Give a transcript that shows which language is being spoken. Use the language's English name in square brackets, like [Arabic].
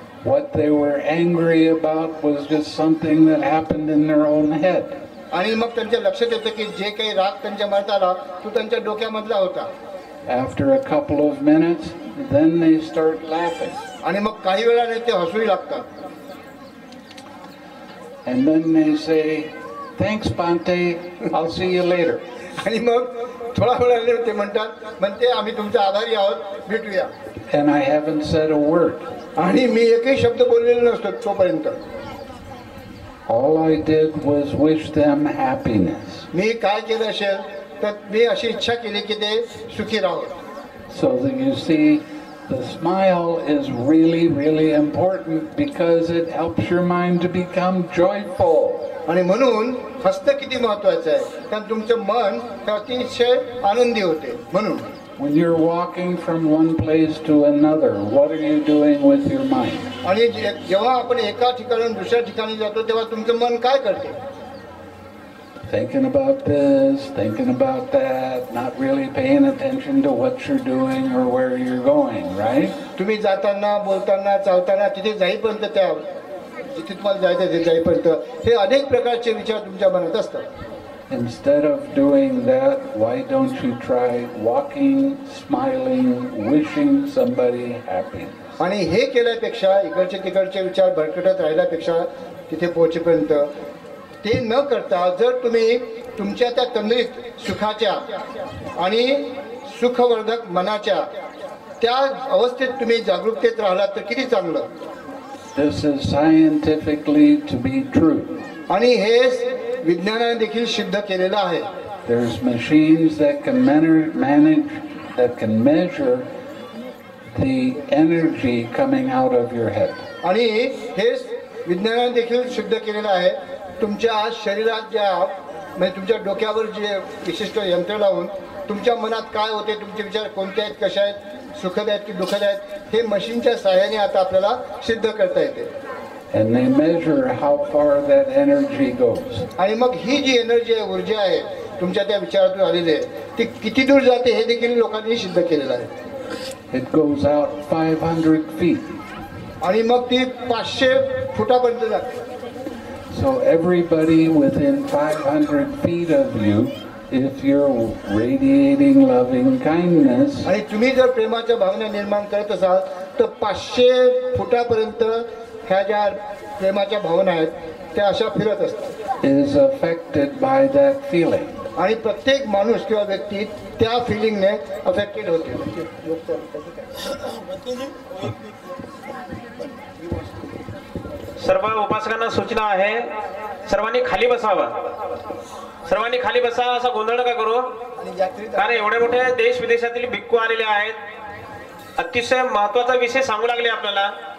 [English] What they were angry about was just something that happened in their own head. [Marathi] आणि मग त्यांच्या लक्षात येतं की जे काही राग त्यांच्या मनात आला तो त्यांच्या डोक्यामधला होता. [English] After a couple of minutes, then they start laughing. [Marathi] आणि मग काही वेळाने ते हसूही लागतात. [English] And then they say, "Thanks, Bante. I'll see you later." [Marathi] आणि मग थोडा वेळाने ते म्हणते आम्ही तुमचे आभारी आहोत, भेटूया. [English] And I haven't said a word. [Marathi] आणि मी एकही शब्द बोललेलो नसतो तोपर्यंत. [English] All I did was wish them happiness. [Marathi] मी काय केलं असेल तर मी अशी इच्छा केली की ते सुखी राहावं. [English] So that you see, the smile is really, really important because it helps your mind to become joyful. [Marathi] आणि म्हणून हसणं किती महत्वाचं आहे, कारण तुमचं मन अतिशय आनंदी होते. म्हणून [English] When you're walking from one place to another, what are you doing with your mind? [Marathi] आणि जेव्हा आपण एका ठिकाणून दुसऱ्या ठिकाणी जातो तेव्हा तुमचं मन काय करते? [English] Thinking about this, thinking about that, not really paying attention to what you're doing or where you're going, right? [Marathi] तुम्ही जाताना, बोलताना, चालताना, तिथे जाईपर्यंत त्या जिथे तुम्हाला जायचं तिथे जाईपर्यंत हे अनेक प्रकारचे विचार तुमच्या मनात असतात. [English] Instead of doing that, why don't you try walking, smiling, wishing somebody happiness? [Marathi] आणि हे केल्यापेक्षा इकडचे तिकडचे विचार भरकटत राहिल्यापेक्षा तिथे पोहोचेपर्यंत ते न करता जर तुम्ही तुमच्या त्या तंद्रीत सुखाच्या आणि सुखवर्धक मनाच्या त्या अवस्थेत तुम्ही जागरूकतेत राहिलात तर किती चांगलं. [English] This is scientifically to be true. [Marathi] आणि हे विज्ञानाने देखील सिद्ध केलेलं आहे. [English] There's machines that can that can measure the energy coming out of your head. [Marathi] आणि हे विज्ञानाने देखील सिद्ध केलेलं आहे. तुमच्या शरीरात ज्या म्हणजे तुमच्या डोक्यावर जे विशिष्ट यंत्र लावून तुमच्या मनात काय होते, तुमचे विचार कोणते आहेत, कशा आहेत, सुखद आहेत की दुःखद आहेत, हे मशीनच्या सहाय्याने आता आपल्याला सिद्ध करता येते. [English] And they measure how far that energy goes. [Marathi] आणि मग ही जी एनर्जी आहे, ऊर्जा आहे तुमच्या त्या विचारातून आलेली आहे, ती किती दूर जाते हे देखील लोकांनी सिद्ध केलेलं आहे. [English] It goes out 500 feet. [Marathi] आणि मग ती 500 फुटापर्यंत जाते. [English] So everybody within 500 feet of you, if you're radiating loving kindness, [Marathi] आणि तुम्ही जर प्रेमाच्या भावना निर्माण करत असाल तर 500 फुटापर्यंत ह्या ज्या प्रेमाच्या भावना आहेत त्या अशा फिरत असतात. [English] is affected by that feeling. [Marathi] आणि प्रत्येक माणूस किंवा व्यक्ती त्या [English] फिलिंगने अफेक्टेड [Marathi] होते. सर्व उपासकांना सूचना आहे, सर्वांनी खाली बसावं. सर्वांनी खाली बसा, असा गोंधळ नका करू. कारण एवढे मोठे देश विदेशातील भिक्खू आलेले आहेत, अतिशय महत्वाचा विषय सांगू लागले आपल्याला.